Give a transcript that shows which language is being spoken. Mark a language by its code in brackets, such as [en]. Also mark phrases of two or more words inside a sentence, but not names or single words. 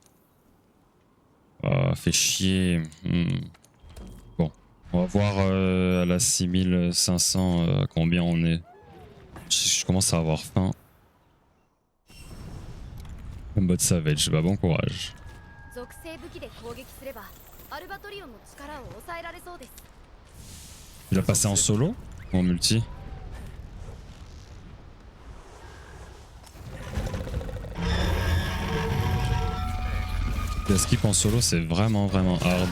[fr] Oh, fait chier. Bon, on va voir à la 6500 à combien on est. Je commence à avoir faim. En mode savage, bah bon courage. [ja] 属性武器で攻撃すればアルバトリオンの力を抑えられそうです。 [fr] Tu l'as passé en solo ou en multi? La skip en solo, c'est vraiment hard.